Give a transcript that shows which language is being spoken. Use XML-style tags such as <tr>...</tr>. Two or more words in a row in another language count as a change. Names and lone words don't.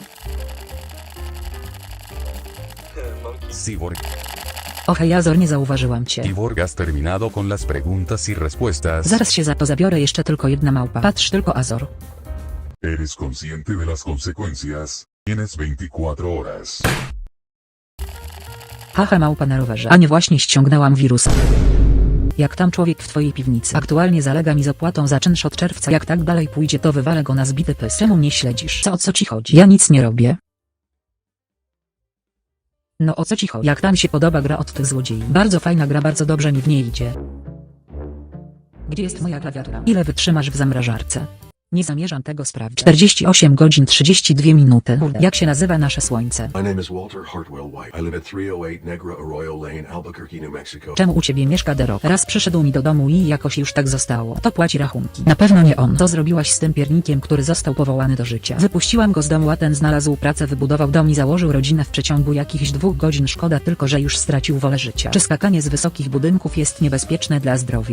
<pl>Cyborg. Hej Azor, nie zauważyłam cię.</pl> <es>Cyborg, has terminado con las preguntas y respuestas.</es> <pl>Zaraz się za to zabiorę, jeszcze tylko jedna małpa. Patrz tylko Azor.</pl> <es>¿Eres consciente de las consecuencias? Tienes 24 horas.</es> <pl>Haha, małpa na rowerze. A nie, właśnie ściągnęłam wirusa. Jak tam człowiek w twojej piwnicy? Aktualnie zalega mi z opłatą za czynsz od czerwca. Jak tak dalej pójdzie, to wywalę go na zbity pys. Czemu mnie śledzisz? O co ci chodzi? Ja nic nie robię. No o co ci chodzi? Jak tam się podoba gra od tych złodziei? Bardzo fajna gra, bardzo dobrze mi w niej idzie. Gdzie jest moja klawiatura? Ile wytrzymasz w zamrażarce? Nie zamierzam tego sprawdzić. 48 godzin 32 minuty. Jak się nazywa nasze słońce?</pl> <en>My name is Walter Hartwell White. I live at 308 Negra Arroyo Lane, Albuquerque, New Mexico.</en> <pl>Czemu u ciebie mieszka The Rock? Raz przyszedł mi do domu i jakoś już tak zostało. To płaci rachunki. Na pewno nie on. Co zrobiłaś z tym piernikiem, który został powołany do życia? Wypuściłam go z domu, a ten znalazł pracę, wybudował dom i założył rodzinę w przeciągu jakichś 2 godzin. Szkoda tylko, że już stracił wolę życia. Czy skakanie z wysokich budynków jest niebezpieczne dla zdrowia?</pl>